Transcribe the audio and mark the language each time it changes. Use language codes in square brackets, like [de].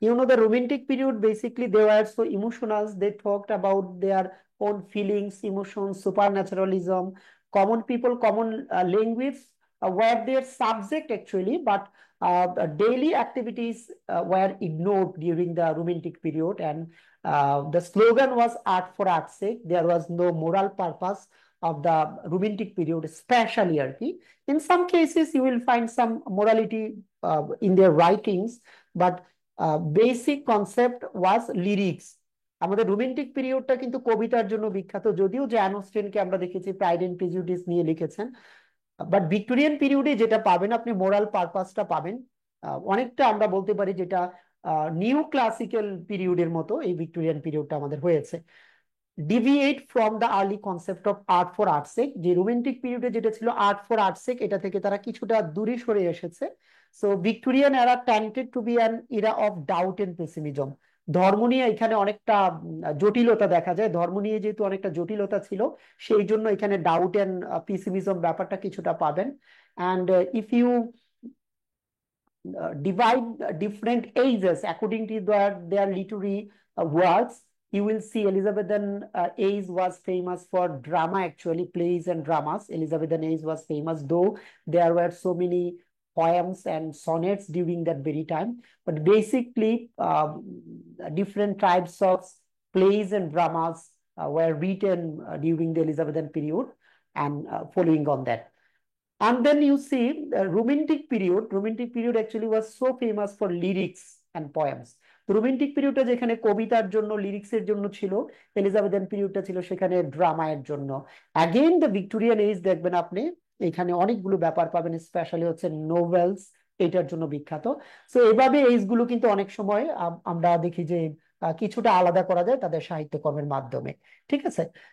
[en] The romantic period basically they were so emotional, they talked about their own feelings, emotions, super naturalism, common people, common language were their subject actually, but daily activities were ignored during the romantic period, and the slogan was art for art's sake. There was no moral purpose of the romantic period, especially Arki. In some cases, you will find some morality in their writings, but basic concept was lyrics. [bn] আমাদের romantic পিরিয়ডটা কিন্তু কবিতার জন্য বিখ্যাত, যদিও Gen অস্টেনকে আমরা দেখেছি pride and prejudice নিয়ে লিখেছেন। বাট ভিক্টোরিয়ান পিরিয়ডে যেটা পাবেন আপনি, মোরাল পারপাসটা পাবেন অনেকটা আমরা বলতে পারি যেটা নিউ ক্লাসিক্যাল পিরিয়ডের মতো এই ভিক্টোরিয়ান পিরিয়ডটা আমাদের হয়েছে। [en] deviate from the early concept of art for art's sake, [bn] যে রোমান্টিক পিরিয়ডে যেটা ছিল আর্ট ফর আর্টস সেক, এটা থেকে তারা কিছুটা দূরে সরে এসেছে। [en] So Victorian এরা tended to be an era of doubt and pessimism. [bn] ধর্ম নিয়ে এখানে অনেকটা জটিলতা দেখা যায়, ধর্ম নিয়ে যেহেতু অনেকটা জটিলতা ছিল সেই জন্য এখানে ডাউট এন্ড পেসিমিজম ব্যাপারটা কিছুটা পাবেন। [en] And if you divide different ages according to their literary works, you will see Elizabethan age was famous for drama, actually plays and dramas. Elizabethan age was famous, though there were so many poems and sonnets during that very time. But basically, different types of plays and dramas were written during the Elizabethan period, and following on that. And then you see the romantic period. Romantic period actually was so famous for lyrics and poems. [bn] তো romantic পিরিয়ডটা যেখানে কবিতার জন্য, লিরিক্সের জন্য ছিল, Elizabethan পিরিয়ডটা ছিল সেখানে ড্রামায়ের জন্য। [en] again the Victorian age [bn] দেখবেন আপনি, এখানে অনেকগুলো ব্যাপার পাবেন, স্পেশালি হচ্ছে নোভেলস এটার জন্য বিখ্যাত। তো এভাবে এইজ গুলো কিন্তু অনেক সময় আমরা দেখি যে কিছুটা আলাদা করা যায় তাদের সাহিত্যকর্মের মাধ্যমে। ঠিক আছে।